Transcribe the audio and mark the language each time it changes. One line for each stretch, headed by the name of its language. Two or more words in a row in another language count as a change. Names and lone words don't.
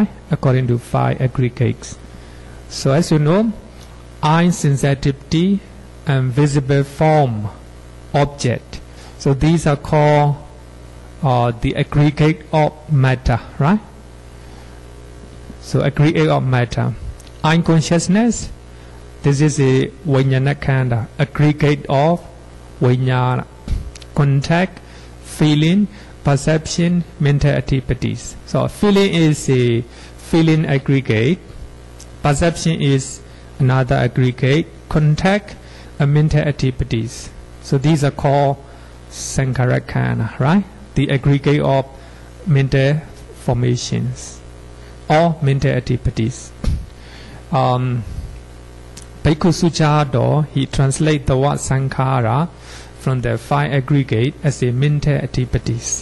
English: According to 5 aggregates. So as you know, eye sensitivity and visible form object. So these are called the aggregate of matter, right? So aggregate of matter. Eye consciousness, this is a
Pali: vijnana khanda,
English: aggregate of vijnana. Contact, feeling, perception, mental activities. So feeling is a feeling aggregate. Perception is another aggregate. Contact and mental activities. So these are called
Pali: sankhara khanda,
English: right? The aggregate of mental formations or mental activities. Bhikkhu Sayadaw, he translates the word sankhara from the 5 aggregate as a mental activities.